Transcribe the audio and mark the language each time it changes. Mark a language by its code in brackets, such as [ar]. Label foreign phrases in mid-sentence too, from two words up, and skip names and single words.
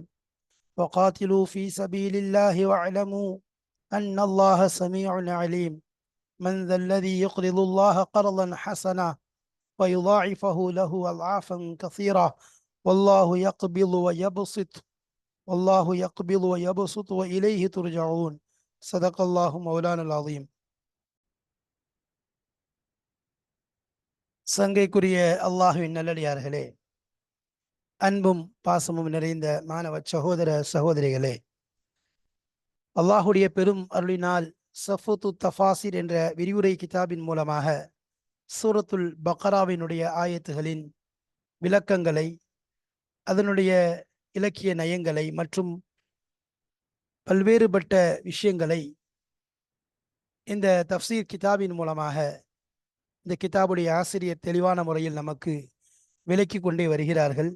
[ar] وقاتلوا في سبيل الله واعلموا أن الله سميع عليم. من ذا الذي يقرض الله قرضا حسنا ويضاعفه له أضعافا كثيرة والله يقبض ويبسط وإليه ترجعون. صدق الله مولانا العظيم. [ta] சங்கைக்குரிய அல்லாஹுவின் நல்லடியார்களே, அன்பும் பாசமும் நிறைந்த மாணவ சகோதர சகோதரிகளே, அல்லாஹுடைய பெரும் அருளினால் சஃபுத்து தஃபாசிர் என்ற விரிவுரை கிதாபின் மூலமாக சூரத்துல் பக்ராவினுடைய ஆயத்துகளின் விளக்கங்களை, அதனுடைய இலக்கிய நயங்களை மற்றும் பல்வேறுபட்ட விஷயங்களை இந்த தஃப்சீர் கிதாபின் மூலமாக இந்த கிதாபுடைய ஆசிரியர் தெளிவான முறையில் நமக்கு விளக்கி கொண்டே வருகிறார்கள்.